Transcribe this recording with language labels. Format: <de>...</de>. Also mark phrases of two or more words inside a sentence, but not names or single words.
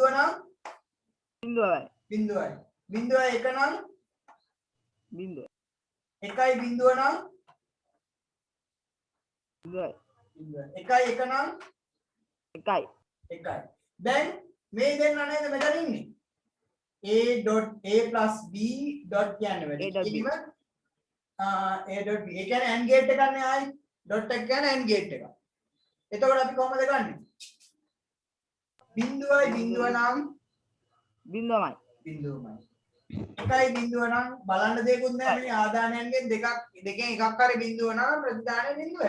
<si>0යි. 0යි. 0.1 නම් 0. 1.0 නම් 0යි. 1.1 නම් 1යි. 1යි. දැන් මේ දෙන්න නේද මෙතන ඉන්නේ.</si> <en>A.A plus B dot</en> <si>කියන්නේ වැඩි. A.B. A.B. ඒ කියන්නේ</si> <en>AND gate</en> <si>එකක් නේ ආයි. dot එක කියන්නේ</si> <en>AND gate</en> <si>එක. එතකොට අපි කොහමද ගන්නෙ? බිංදුවයි බිංදුව නම් 0යි. බිංදුවමයි. 1.0 නම් බලන්න දෙයක්වත් නැහැ මේ ආදානයන්ගෙන් දෙකෙන් එකක් හරි බිංදුව නම් ප්‍රතිදානය බිංදුවයි.</si>